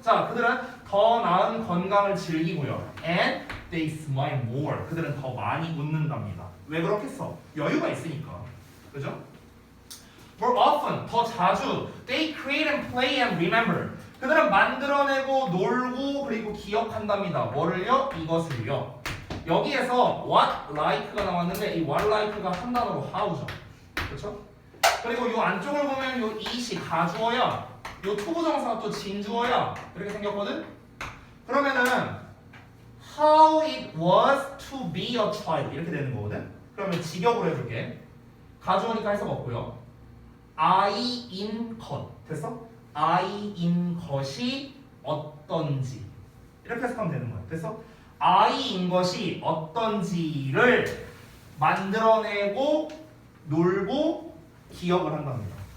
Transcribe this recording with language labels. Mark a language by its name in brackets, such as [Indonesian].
[Korean] 자, 그들은 더 나은 건강을 즐기고요. [English] And they smile more. [Korean] 그들은 더 많이 웃는답니다. 왜 그렇겠어? 여유가 있으니까. 그죠? More often, 더 자주. [English] They create and play and remember. [Korean] 그들은 만들어내고 놀고 그리고 기억한답니다. 뭐를요? 이것을요. 여기에서 what like가 나왔는데 이 what like가 한 단어로 how죠. 그렇죠? 그리고 이 안쪽을 보면 이 it이 가주어야, 이 투부정사가 또 진주어야 이렇게 생겼거든. [English] 그러면은 how it was to be a child 이렇게 되는 거거든. [Korean] 그러면 직역으로 해줄게. 가주어니까 해석 없고요. I인 것 됐어? I인 것이 어떤지 이렇게 해석하면 되는 거야. 됐어? I인 것이 어떤지를 만들어내고 놀고 기억을 한답니다.